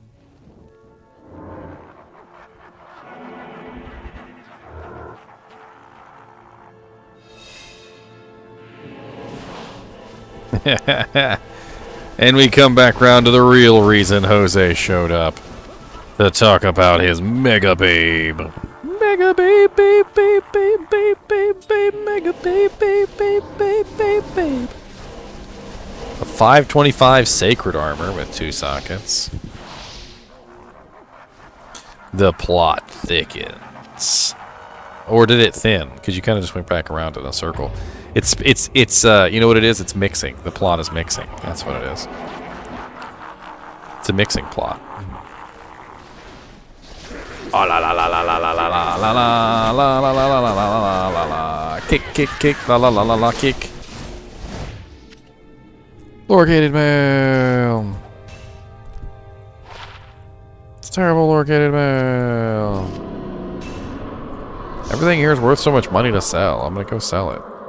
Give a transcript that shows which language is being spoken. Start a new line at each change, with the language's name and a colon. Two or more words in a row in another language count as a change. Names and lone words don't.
English: And we come back round to the real reason Jose showed up. To talk about his mega babe. Mega babe, babe, babe, babe, babe, babe, babe, mega babe, babe, babe, babe, babe, babe. A 525 sacred armor with 2 sockets. The plot thickens. Or did it thin? Because you kind of just went back around in a circle. It's you know what it is? It's mixing. The plot is mixing. That's what it is. It's a mixing plot. Oh la la la la la la la la la la la la la la la la la la. Kick, kick, kick, la la la la la, kick. Lorgated mail. It's terrible lorgated mail. Everything here is worth so much money to sell. I'm gonna go sell it.